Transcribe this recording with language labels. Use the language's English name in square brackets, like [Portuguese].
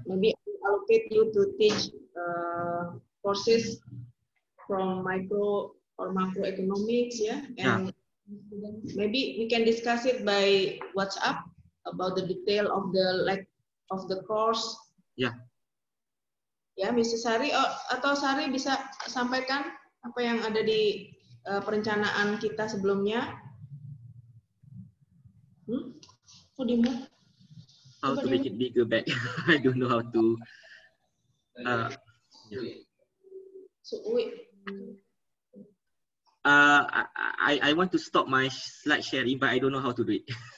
[English] Maybe I will allocate you to teach courses from micro or macroeconomics, yeah. And maybe we can discuss it by WhatsApp about the detail of the course. Yeah. Ya, Mrs. [Indonesian] Sari atau Sari bisa sampaikan apa yang ada di perencanaan kita sebelumnya. Kok dimulai? [English] How to make it bigger back? I don't know how to. So wait. I want to stop my slide sharing, but I don't know how to do it.